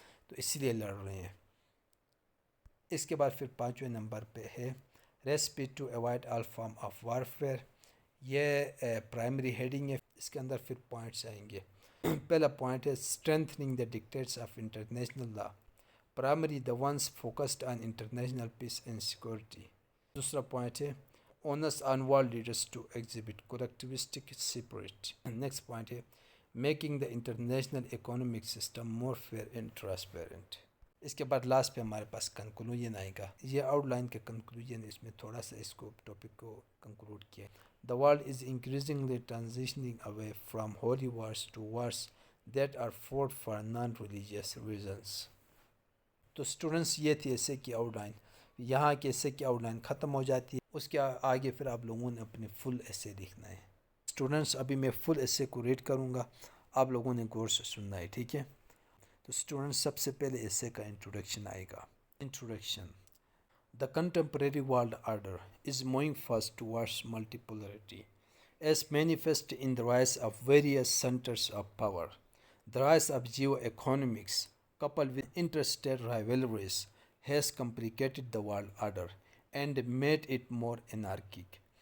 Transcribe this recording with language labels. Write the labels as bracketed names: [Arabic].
[Urdu] تو اس لیے لڑ رہے ہیں. اس کے بعد پھر 5ویں نمبر پہ ہے [English] Recipe to avoid all form of warfare. [Urdu] یہ پرائمری ہیڈنگ ہے. اس کے اندر پھر پوائنٹس آئیں گے. پہلا پوائنٹ ہے [English] Strengthening the dictates of international law. Primary the ones focused on international peace and security. [Urdu] دوسرا پوائنٹ ہے [English] Onus on world leaders to exhibit collectivistic spirit. Next point ہے making the international economic system more fair and transparent. [Urdu] اس کے بعد last پہ ہمارے پاس conclusion آئے گا. یہ out line کے کنکلوژن اس میں تھوڑا سا اس کو ٹاپک کو کنکلوڈ کیا. [English] The world is increasingly transitioning away from holy wars to wars that are fought for non religious reasons. [Urdu] تو اسٹوڈنٹس یہ تھی ایسے کی آؤٹ لائن. یہاں کے ایسے کی آؤٹ لائن ختم ہو جاتی ہے. اس کے آگے پھر آپ لوگوں نے اپنے فل ایسے لکھنا ہے. اسٹوڈنٹس ابھی میں فل ایسے کو ریڈ کروں گا آپ لوگوں نے غور سے سننا ہے. ٹھیک ہے. تو اسٹوڈنٹ سب سے پہلے ایسے کا انٹروڈکشن آئے گا. Introduction. [English] The contemporary world order is moving fast towards multipolarity, as manifest in the rise of various centers of power. The rise of geoeconomics, coupled with interstate rivalries, has complicated the world order and made it more anarchic.